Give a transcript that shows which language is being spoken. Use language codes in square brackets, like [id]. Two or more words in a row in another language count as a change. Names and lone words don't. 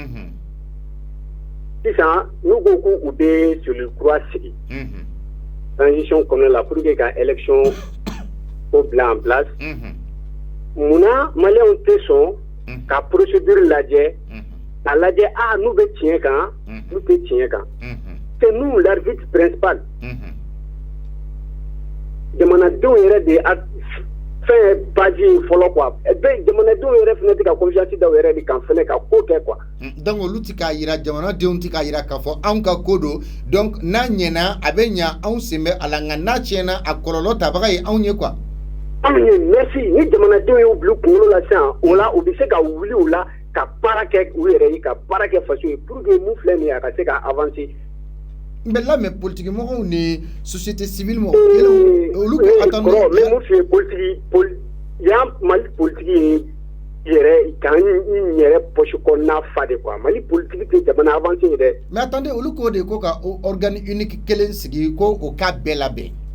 [bm] sisan n'u ko k'u bɛ cellule kura sigi transition kɔnɔna la [fr] pour que [bm] ka élection ko bila [fr] en place [bm] munna maliyɛnw tɛ sɔn ka procédure lajɛ k'a lajɛ n'u bɛ tiɲɛ kan n'u tɛ tiɲɛ kan [fr] c'est nous l'arbitre principal [bm] jamanadenw yɛrɛ de fɛn base ye fɔlɔ quoi jamanadenw yɛrɛ fɛnɛ tɛ ka confiance daw yɛrɛ de kan fɛnɛ ka ko kɛ quoi donc olu tɛ k'a yira jamanadenw tɛ k'a yira k'a fɔ anw ka ko don donc n'a ɲɛna a bɛ ɲa anw sen bɛ a la nka n'a tiɲɛna a kɔlɔlɔ tabaga ye anw ye quoi anw ye merci ni jamanadenw y'u bila u kunkolo la sisan o la u bɛ se ka wuli o la ka baara kɛ u yɛrɛ ye ka baara kɛ faso ye [fr] pour que [bm] mun filɛ nin ye a ka se ka avancer [fr] mais là mais [bm] politique mɔgɔw ni [fr] société civile [bm] mɔgɔw olu ko attendez mais mun fɛ politique yan Mali politique ye yɛrɛ kan n yɛrɛ poche kɔnɔna fa [fr] de quoi [bm] Mali politique tɛ jamana avancer ye dɛ [fr] mais attendez [bm] olu ko de ko ka [fr] organe unique [bm] kelen sigi ko o ka bɛɛ labɛn